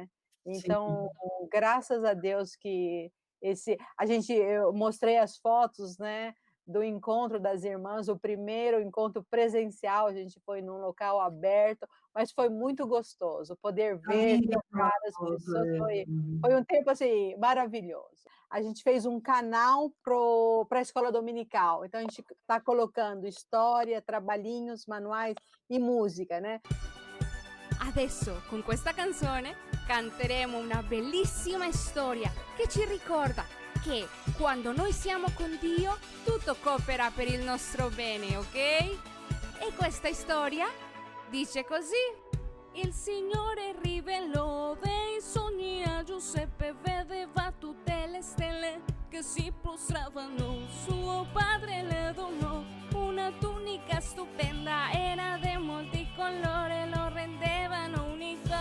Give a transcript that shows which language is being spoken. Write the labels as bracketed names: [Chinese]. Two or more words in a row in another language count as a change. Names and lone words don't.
[Portuguese] Então, graças a Deus que eu mostrei as fotos, né, do encontro das irmãs, o primeiro encontro presencial, a gente foi num local aberto, mas foi muito gostoso poder ver, tocar as pessoas, foi um tempo assim maravilhoso. A gente fez um canal para a escola dominical, então a gente está colocando história, trabalhinhos, manuais e música, né? [Italian] Adesso, con questa canzone, canteremo una bellissima storia che ci ricorda che quando noi siamo con Dio, tutto coopera per il nostro bene, ok? E questa storia dice così: il Signore rivelò dei sogni a Giuseppe, vedeva tutte le stelle che si prostravano, suo padre le donò una tunica stupenda, era di molti colori, lo rendevano unico.